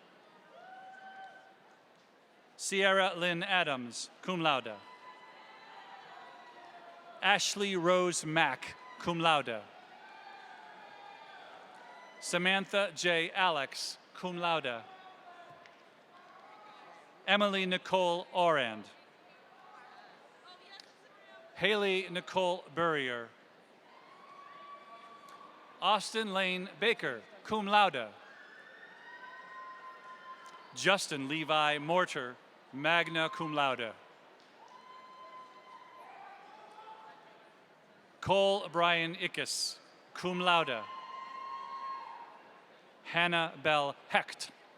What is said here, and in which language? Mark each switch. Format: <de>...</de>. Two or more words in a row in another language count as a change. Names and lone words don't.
<en>Sierra Lynn Adams,</en> <la>cum laude.</la> <en>Ashley Rose Mack,</en> <la>cum laude.</la> <en>Samantha J. Alex,</en> <la>cum laude.</la> <en>Emily Nicole Orand. Haley Nicole Burrier. Austin Lane Baker,</en> <la>cum laude.</la> <en>Justin Levi Mortar,</en> <la>magna cum laude.</la> <en>Cole Brian Ickes,</en> <la>cum laude.</la> <en>Hannah Bell Hecht.</en>